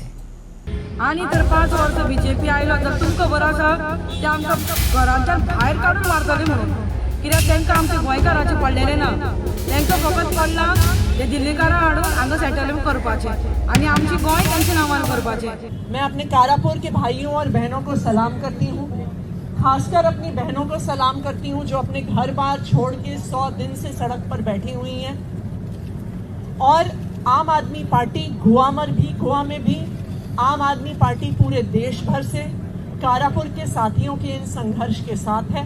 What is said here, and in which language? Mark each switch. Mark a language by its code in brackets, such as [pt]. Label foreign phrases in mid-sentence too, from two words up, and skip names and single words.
[kok] आणि तर 5 वर्सां बीजेपी आयलो तर तुमकां खबर आसा ते आमकां घरांच्यान भायर काडून मारतले म्हणून, कित्याक तांकां आमचे गोंयकारांचे पडलेले ना. तांकां फकत पडला ते दिल्लीकारां हाडून हांगा सेटलमेंट करपाचें आनी आमची गोंय तांच्या नांवान करपाचें. [hi] मैं अपने कारापुर के भाइयों और बहनों को सलाम करती हूँ, खासकर अपनी बहनों को सलाम करती हूँ जो अपने घर बार छोड़ के 100 दिन से सड़क पर बैठी हुई हैं. और आम आदमी पार्टी गोवा में भी आम आदमी पार्टी पूरे देश भर से कारापुर के साथियों के इन संघर्ष के साथ है.